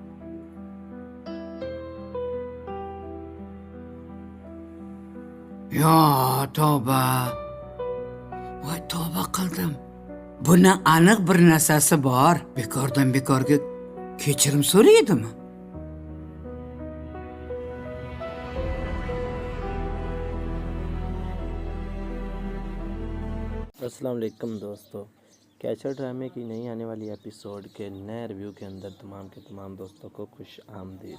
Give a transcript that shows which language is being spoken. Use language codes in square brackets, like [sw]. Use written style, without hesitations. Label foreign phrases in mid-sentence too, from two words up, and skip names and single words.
[uz] Yo, tavba. Voy, tavba qildim. Buni aniq bir narsasi bor. Bekordan bekorga kechirim so'raydimi? [ar] السلام عليكم [ur] دوستوں، کیچر ڈرامے کی نئی آنے والی ایپیسوڈ کے نئے ریویو کے اندر تمام کے تمام دوستوں کو خوش آمدید.